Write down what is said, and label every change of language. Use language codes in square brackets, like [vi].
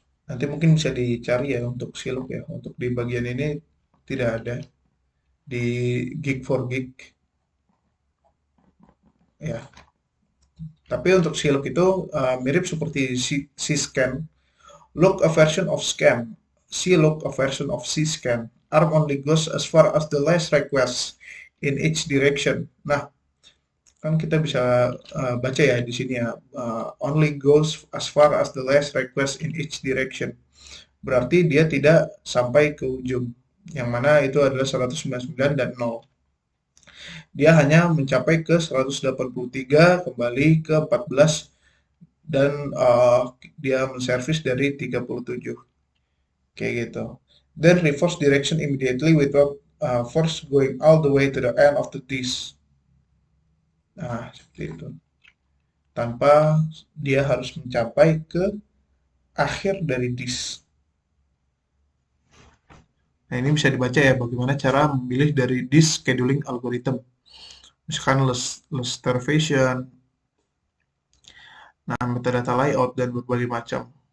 [id] Nanti mungkin bisa dicari ya untuk C-Look ya. Untuk di bagian ini tidak ada di Geek for Geek ya. Tapi untuk C-Look itu mirip seperti C-Scan. [en] Look a version of scan. C-Look a version of C-Scan. Arm only goes as far as the last request in each direction. [id] Nah, kan kita bisa baca ya di sini ya, [en] only goes as far as the last request in each direction. [id] Berarti dia tidak sampai ke ujung, yang mana itu adalah 199 dan 0. Dia hanya mencapai ke 183, kembali ke 14, dan dia menservis dari 37. Kayak gitu. [en] Then reverse direction immediately without first going all the way to the end of the disk. [id] Nah, seperti itu. Tanpa dia harus mencapai ke akhir dari disk. Nah, ini bisa dibaca ya bagaimana cara memilih dari disk scheduling algorithm. Misalkan list starvation, nah metadata layout, dan berbagai macam.